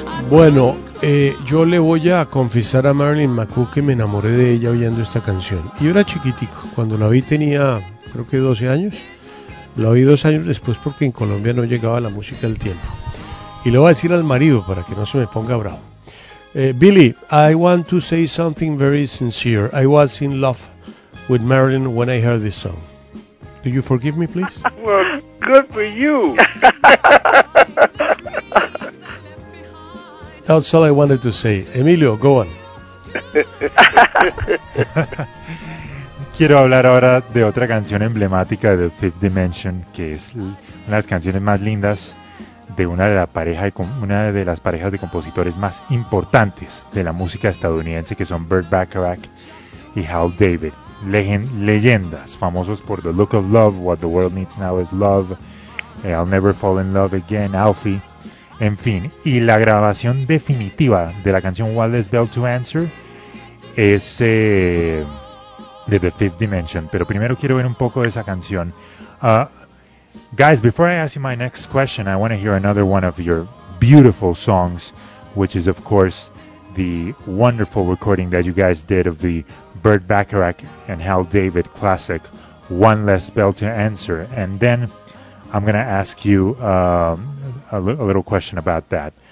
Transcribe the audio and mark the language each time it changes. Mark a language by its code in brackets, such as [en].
[es] Bueno, yo le voy a confesar a Marilyn McCoo que me enamoré de ella oyendo esta canción. Yo era chiquitico, cuando la vi tenía creo que 12 años. La oí 2 años después porque en Colombia no llegaba la música del tiempo. Y le voy a decir al marido para que no se me ponga bravo. [en] Billy, I want to say something very sincere. I was in love with Marilyn when I heard this song. Do you forgive me, please? Well, good for you. That's all I wanted to say. Emilio, go on. [es] Quiero hablar ahora de otra canción emblemática de The Fifth Dimension, que es una de las canciones más lindas de una de las parejas de compositores más importantes de la música estadounidense, que son Burt Bacharach y Hal David. Leyendas, famosos por The Look of Love, What the World Needs Now is Love, I'll Never Fall in Love Again, Alfie, en fin. Y la grabación definitiva de la canción Wireless Bell to Answer es de The Fifth Dimension. Pero primero quiero ver un poco de esa canción. [en] Guys, before I ask you my next question, I want to hear another one of your beautiful songs, which is, of course, the wonderful recording that you guys did of the Burt Bacharach and Hal David classic, One Less Bell to Answer. And then I'm going to ask you a little question about that.